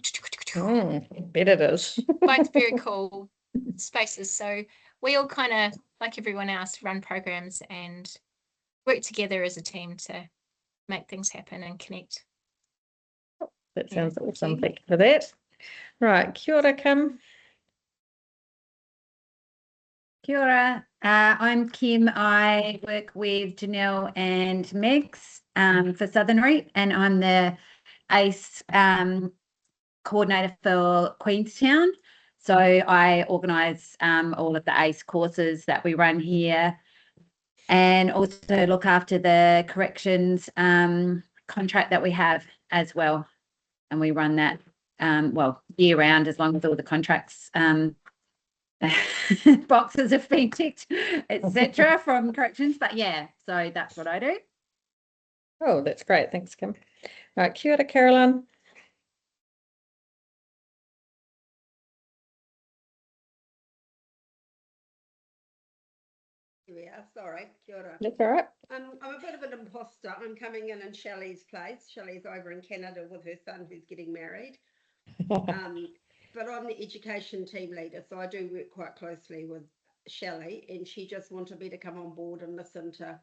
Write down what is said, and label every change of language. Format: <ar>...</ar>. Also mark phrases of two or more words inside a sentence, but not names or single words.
<en>I bet it is. Both very cool spaces. So we all kind of, like everyone else, run programs and work together as a team to make things happen and connect. That Yeah, sounds thank awesome. you. Thank you for that. Right,</en> <mi>kia ora, Kim. Kia ora.</mi> <en>I'm Kim. I work with Janelle and Megs for Southern Reap, and I'm the ACE coordinator for Queenstown. So I organise all of the ACE courses that we run here, and also look after the corrections contract that we have as well. And we run that year round, as long as all the contracts boxes have been ticked, etc. from corrections. But yeah, so that's what I do. Oh, that's great. Thanks, Kim. Right,</en> <mi>kia ora, Caroline.</mi> <en>Yeah, sorry,</en> <mi>kia ora.</mi> <en>That's all right. I'm a bit of an imposter. I'm coming in Shelley's place. Shelley's over in Canada with her son who's getting married. But I'm the education team leader, so I do work quite closely with Shelley, and she just wanted me to come on board and listen to.</en>